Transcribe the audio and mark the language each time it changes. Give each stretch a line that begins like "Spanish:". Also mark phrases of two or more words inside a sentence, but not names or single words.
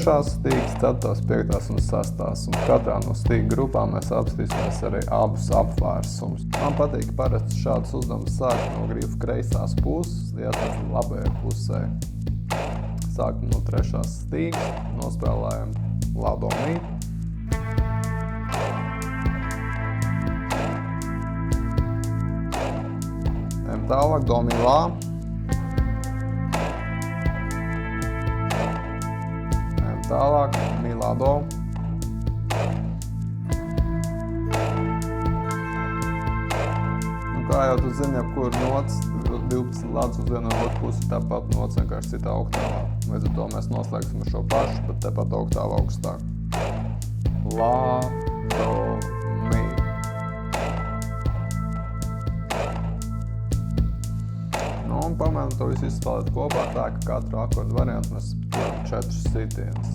Latvian: stīgas, 4., 5. un 6. un katrā no stīga grupām mēs apskatīsimies arī abus apvērsumus. Man patīk parasti šādus uzdevumus sākt no grifa kreisās puses, iet labajai pusē. Sākam no 3. stīgas, nospēlējam lā do mi. Tālāk do mi lā. Tālāk mi lā do. Kā jau tu zini, kur nots 12 ladus uz vienu un otru pusi, tāpat nots vienkārši citā oktāvā. Līdz ar to mēs noslēgsim ar šo pašu, bet tepat oktāvā augstāk. Lā, do, mi. Un pamēģinām to visu izspēlēt kopā tā, ka katru akordu variantu mēs turam 4 sitienus.